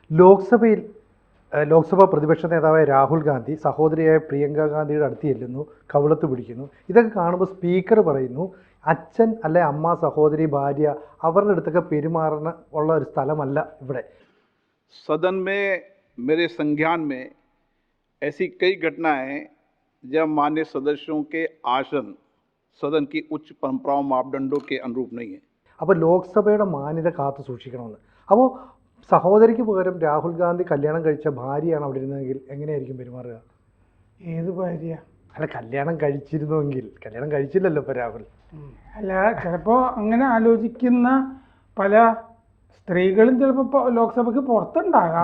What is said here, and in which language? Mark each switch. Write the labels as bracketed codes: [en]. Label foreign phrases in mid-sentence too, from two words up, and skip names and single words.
[ml] ലോക്സഭയിൽ ലോക്സഭാ പ്രതിപക്ഷ നേതാവായ രാഹുൽ ഗാന്ധി സഹോദരിയായ പ്രിയങ്ക ഗാന്ധിയുടെ അടുത്ത് ചെല്ലുന്നു, കവിളത്ത് പിടിക്കുന്നു. ഇതൊക്കെ കാണുമ്പോൾ സ്പീക്കർ പറയുന്നു, അച്ഛൻ അല്ലെ അമ്മ, സഹോദരി, ഭാര്യ അവരുടെ അടുത്തൊക്കെ പെരുമാറുന്ന ഉള്ള ഒരു സ്ഥലമല്ല ഇവിടെ. [hi] सदन में मेरे संज्ञान में ऐसी कई घटनाएं हैं जब मान्य सदस्यों के आसन सदन की उच्च परंपराओं मापदंडों के अनुरूप नहीं है. [ml] അപ്പോൾ ലോക്സഭയുടെ മാന്യത കാത്തു സൂക്ഷിക്കണമെന്ന്. അപ്പോൾ സഹോദരിക്ക് പകരം രാഹുൽ ഗാന്ധി കല്യാണം കഴിച്ച ഭാര്യയാണ് അവിടെ ഇരുന്നതെങ്കിൽ എങ്ങനെയായിരിക്കും പെരുമാറുക? ഏത് ഭാര്യ? അല്ല, കല്യാണം കഴിച്ചിരുന്നുവെങ്കിൽ. കല്യാണം കഴിച്ചില്ലല്ലോ ഇപ്പോൾ രാഹുൽ. അല്ല, ചിലപ്പോൾ അങ്ങനെ ആലോചിക്കുന്ന പല സ്ത്രീകളും ചിലപ്പോൾ ലോക്സഭയ്ക്ക് പുറത്തുണ്ടാകാം.